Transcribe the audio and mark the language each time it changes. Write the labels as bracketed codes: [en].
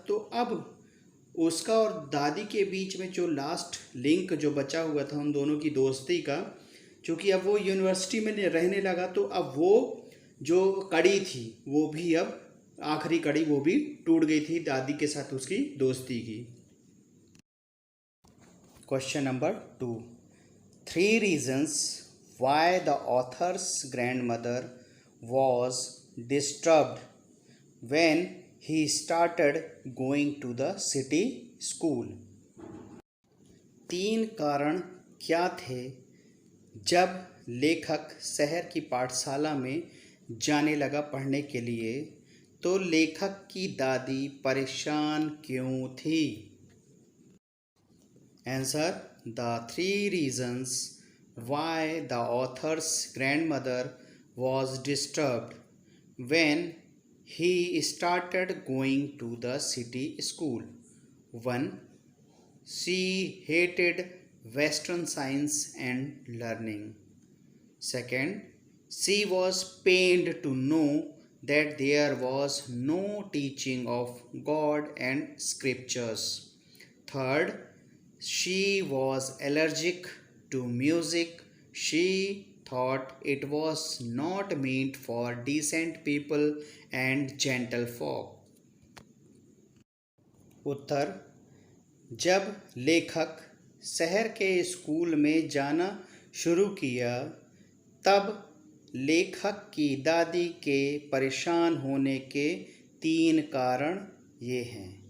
[hi] तो अब उसका और दादी के बीच में जो लास्ट लिंक जो बचा हुआ था उन दोनों की दोस्ती का, चूँकि अब वो यूनिवर्सिटी में रहने लगा तो अब वो जो कड़ी थी वो भी अब आखिरी कड़ी वो भी टूट गई थी दादी के साथ उसकी दोस्ती की। [en] Question number 2 3 reasons why the author's grandmother was disturbed when he started going to the city school। [hi] 3 कारण क्या थे जब लेखक शहर की पाठशाला में जाने लगा पढ़ने के लिए, तो लेखक की दादी परेशान क्यों थी। [en] Answer the 3 reasons why the author's grandmother was disturbed when he started going to the city school. 1. She hated Western science and learning. Second, she was pained to know that there was no teaching of God and scriptures. Third, she was allergic to music. She thought it was not meant for decent people and gentle folk. [hi] उत्तर, जब लेखक शहर के school में जाना शुरू किया तब लेखक की दादी के परेशान होने के 3 कारण ये हैं।